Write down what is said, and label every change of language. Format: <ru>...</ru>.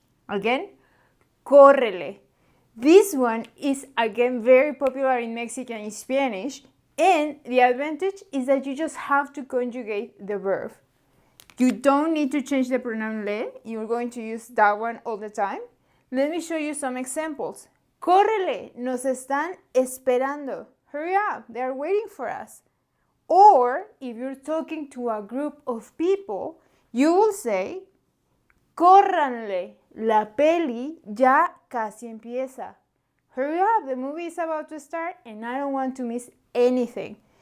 <en>Again, córrele. This one is again very popular in Mexican and Spanish, and the advantage is that you just have to conjugate the verb. You don't need to change the pronoun le. You're going to use that one all the time. Let me show you some examples.</en> <es>Córrele, nos están esperando.</es> <en>Hurry up, they are waiting for us. Or if you're talking to a group of people, you will say,</en> <es>córranle, la peli ya casi empieza.</es> <en>Hurry up, the movie is about to start and I don't want to miss anything.</en>